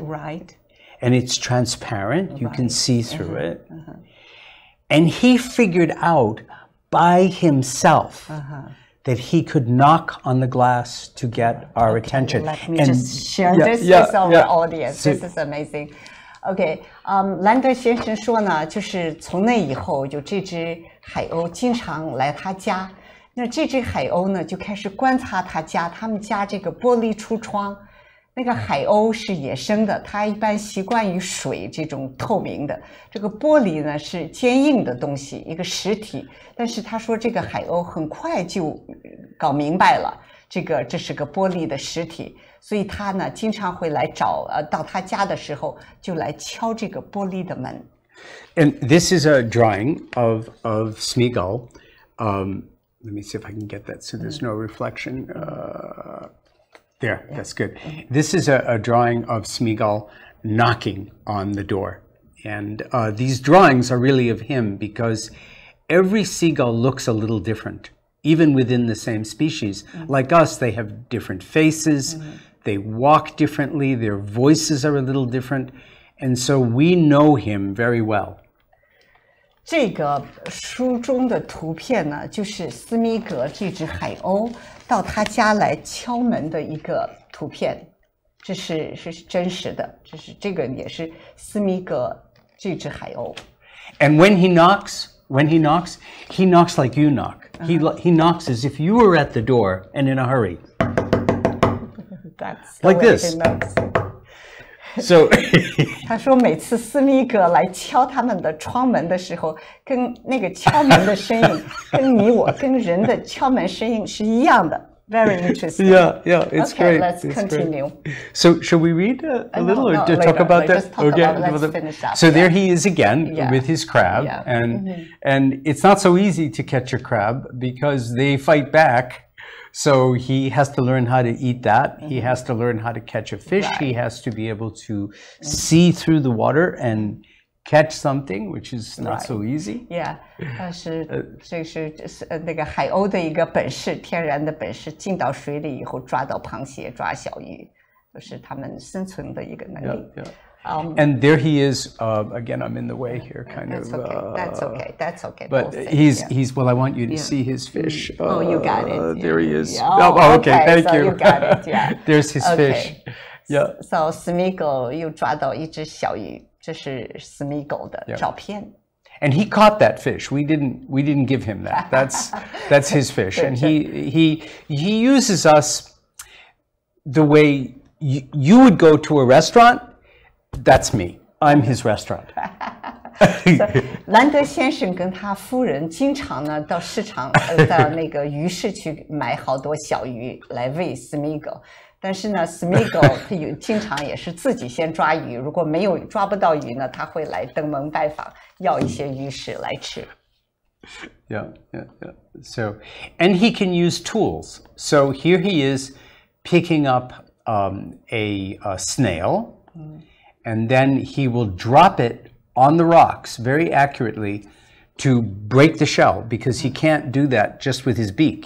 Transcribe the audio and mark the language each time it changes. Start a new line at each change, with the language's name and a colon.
English: Right. and it's transparent. You can see through it. And he figured out by himself that he could knock on the glass to get our attention. Let me just share this with our audience. This is amazing.
Chinese: OK，兰德先生说呢，就是从那以后，就这只海鸥经常来他家。那这只海鸥呢，就开始观察他们家这个玻璃橱窗。那个海鸥是野生的，它一般习惯于水这种透明的。这个玻璃呢是坚硬的东西，一个实体。但是他说这个海鸥很快就搞明白了，这是个玻璃的实体。所以他呢经常会来到他家的时候就来敲这个玻璃的门。
English: And this is a drawing of Smeagull. Let me see if I can get that so there's no reflection. There, that's good. This is a drawing of Smeagull knocking on the door. And these drawings are really of him because every seagull looks a little different, even within the same species. Like us, they have different faces. They walk differently, their voices are a little different, and so we know him very well.
Chinese: 这个书中的图片呢，就是斯密格这只海鸥到他家来敲门的一个图片，这是真实的，这个也是斯密格这只海鸥。
English: And when he knocks, he knocks like you knock. He knocks as if you were at the door and in a hurry. That's like this. So
Chinese: 他说每次斯密格来敲他们的窗门的时候，跟那个敲门的声音跟你我跟人的敲门声音是一样的。
English: Very interesting. Yeah, it's okay, great. Let's it's continue. Great. So, shall we read a little or later, talk about that? Just talk about, let's finish up. So there he is again with his crab, Yeah. and it's not so easy to catch a crab because they fight back. So he has to learn how to eat that. He has to learn how to catch a fish. Right. He has to be able to see through the water and catch something, which is not so easy.
Chinese: Yeah, 这是那个海鸥的一个本事，天然的本事，进到水里以后抓到螃蟹、抓小鱼，就是他们生存的一个能力。
English: And there he is. Again, I'm in the way here, kind of. That's okay. But he's. Well, I want you to see his fish. Oh, you got it. There he is. Yeah. Oh, okay. Thank so you. You got it. Yeah. There's his fish. Yeah.
Chinese: So Smeagull 又抓到一只小鱼，这是 Smeagull 的照片。
English: And he caught that fish. We didn't give him that. That's his fish. And he uses us the way you would go to a restaurant. That's me. I'm his restaurant.
Chinese: 兰德先生跟他夫人经常呢到市场到那个鱼市去买好多小鱼来喂 Smeagull。但是呢 Smeagull 他经常也是自己先抓鱼，如果抓不到鱼呢，他会来登门拜访，要一些鱼食来吃。
English: Yeah. So, and he can use tools. So here he is picking up a snail. And then he will drop it on the rocks very accurately to break the shell, because he can't do that just with his beak.